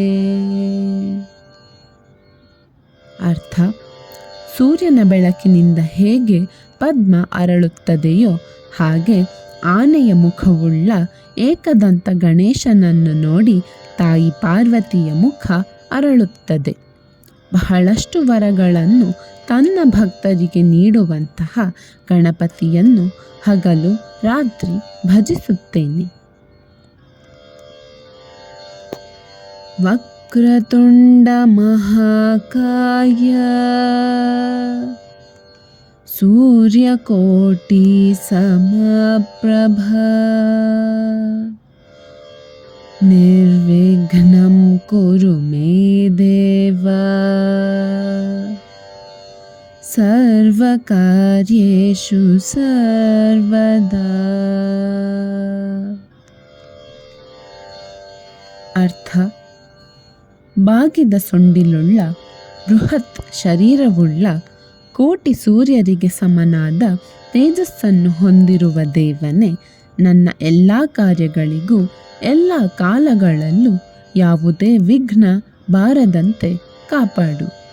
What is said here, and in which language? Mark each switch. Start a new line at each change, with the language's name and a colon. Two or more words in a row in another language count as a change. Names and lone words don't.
Kannada: ಅರ್ಥ: ಸೂರ್ಯನ ಬೆಳಕಿನಿಂದ ಹೇಗೆ ಪದ್ಮ ಅರಳುತ್ತದೆಯೋ ಹಾಗೆ ಆನೆಯ ಮುಖವುಳ್ಳ ಏಕದಂತ ಗಣೇಶನನ್ನು ನೋಡಿ ತಾಯಿ ಪಾರ್ವತಿಯ ಮುಖ ಅರಳುತ್ತದೆ. ಬಹಳಷ್ಟು ವರಗಳನ್ನು ತನ್ನ ಭಕ್ತರಿಗೆ ನೀಡುವಂತಹ ಗಣಪತಿಯನ್ನು ಹಗಲು ರಾತ್ರಿ ಭಜಿಸುತ್ತೇನೆ.
Sanskrit: ವಕ್ರತುಂಡ ಮಹಾಕಾಯ ಸೂರ್ಯಕೋಟಿ ಸಮಪ್ರಭ ನಿರ್ವಿಘ್ನಂ ಕುರು ಮೇ ದೇವ ಸರ್ವಕಾರ್ಯೇಷು ಸರ್ವದಾ.
Kannada: ಅರ್ಥ: ಬಾಗಿದ ಸೊಂಡಿಲುಳ್ಳ ಬೃಹತ್ ಶರೀರವುಳ್ಳ ಕೋಟಿ ಸೂರ್ಯರಿಗೆ ಸಮನಾದ ತೇಜಸ್ಸನ್ನು ಹೊಂದಿರುವ ದೇವನೇ, ನನ್ನ ಎಲ್ಲ ಕಾರ್ಯಗಳಿಗೂ ಎಲ್ಲ ಕಾಲಗಳಲ್ಲೂ ಯಾವುದೇ ವಿಘ್ನ ಬಾರದಂತೆ ಕಾಪಾಡು.